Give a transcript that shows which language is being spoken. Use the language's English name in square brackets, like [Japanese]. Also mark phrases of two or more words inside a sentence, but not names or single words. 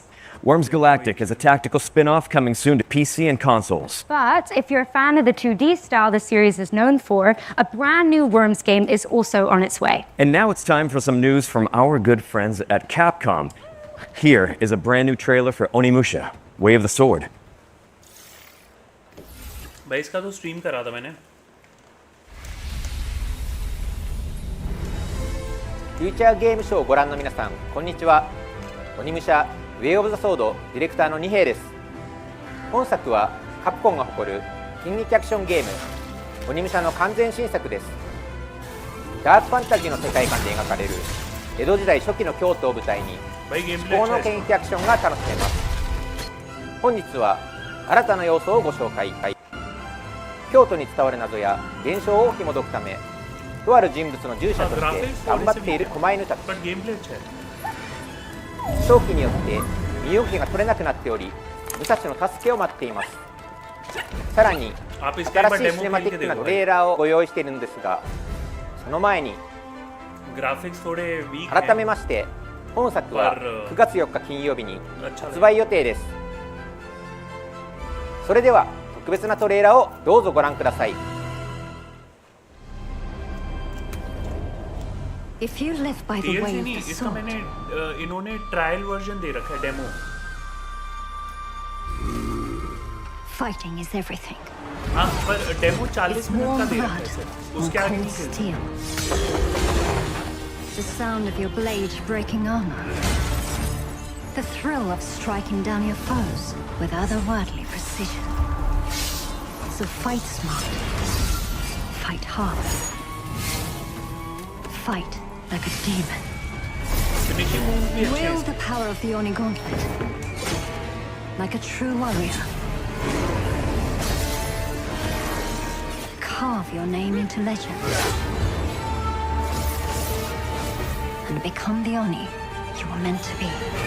[English] Worms Galactic is a tactical spin-off coming soon to PC and consoles. But if you're a fan of the 2D style the series is known for, a brand new Worms game is also on its way. And now it's time for some news from our good friends at Capcom. Here is a brand new trailer for Onimusha, Way of the Sword. [Hindi] भाई इसका तो स्ट्रीम करा था मैंने. [Japanese] フューチャーゲームショーをご覧の皆さん、こんにちは。鬼武者ウェイオブザソードディレクターの二平です。本作はカプコンが誇る近日アクションゲーム鬼武者の完全新作です。ダークファンタジーの世界観で描かれる江戸時代初期の京都を舞台に [Hindi] भाई गेम [Japanese] 至 [Hindi] प्ले [Japanese] 高 [Hindi] अच्छा [Japanese] の [Hindi] है [Japanese] 剣撃アクションが楽しめます。本日は新たな要素をご紹介。京都に伝わる謎や現象を紐解くため、とある人物の従者として頑張っている狛犬たち。 [English] but game play [Hindi] अच्छा है. [Japanese] 長期によって身動きが取れなくなっており、武蔵の助けを待っています。さらに [Hindi] आप इसके एक [Japanese] 新 [Hindi] बार [Japanese] しい [Hindi] डेमो [Japanese] シネマ [Hindi] खेल [Japanese] ティ [Hindi] के [Japanese] ックな [Hindi] देखो [Japanese] ト [Hindi] भाई. [Japanese] レーラーをご用意しているんですが、その前に [Hindi] ग्राफिक्स थोड़े वीक [Japanese] 改め [Hindi] हैं. [Japanese] まして本作は9月4日金曜日に [Hindi] अच्छा [Japanese] 発売予定です。それでは特別なトレーラーをどうぞご覧ください。 [English] If you live by the way [Hindi] DLC [English] of [Hindi] नहीं, [English] the [Hindi] इसका [English] sword, [Hindi] मैंने इन्होंने [English] trial version [Hindi] दे रखा है डेमो. [English] fighting is everything. [Hindi] हाँ पर डेमो 40 [English] It's [Hindi] मिनट का [English] warm [Hindi] दे रखा [English] blood [Hindi] है सर. [English] on [Hindi] उसके आगे [English] cold [Hindi] नहीं खेलते. [English] steel. The sound of your blade breaking armor. The thrill of striking down your foes with otherworldly precision. So fight smart. Fight hard. Fight like a demon. finishing move [Hindi] भी अच्छे हैं. [English] Wield the power of the Oni Gauntlet. Like a true warrior. Carve your name into legend. And become the Oni you were meant to be.